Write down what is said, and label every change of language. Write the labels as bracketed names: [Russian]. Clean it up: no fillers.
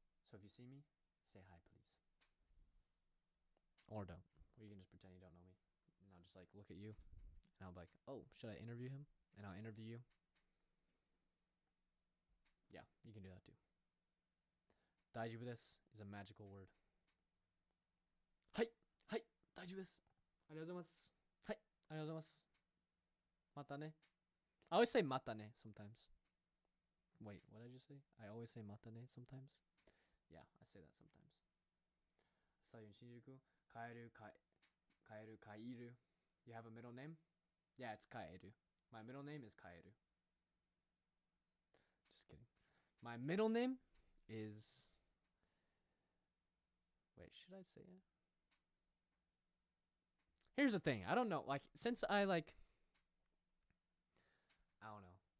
[English] So if you see me, say hi, please. Or don't. Or you can just pretend you don't know me. And I'll just like look at you and I'll be like, oh, should I interview him? And I'll interview you. Yeah, you can do that too. [Japanese] 大丈夫です [English] is a magical word. [Japanese] はい、大丈夫です。ありがとうございます。はい、ありがとうございます。またね。 [English] I always say [Japanese] またね [English] sometimes. Wait, what did you say? I always say [Japanese] またね [English] sometimes. Yeah, I say that sometimes. [Japanese] さゆん新宿、カエル、カイル。 [English] You have a middle name? Yeah, it's カエル。 My middle name is カエル。 Just kidding. My middle name is... Wait, should I say it? Here's the thing. I don't know. Like, since I don't know.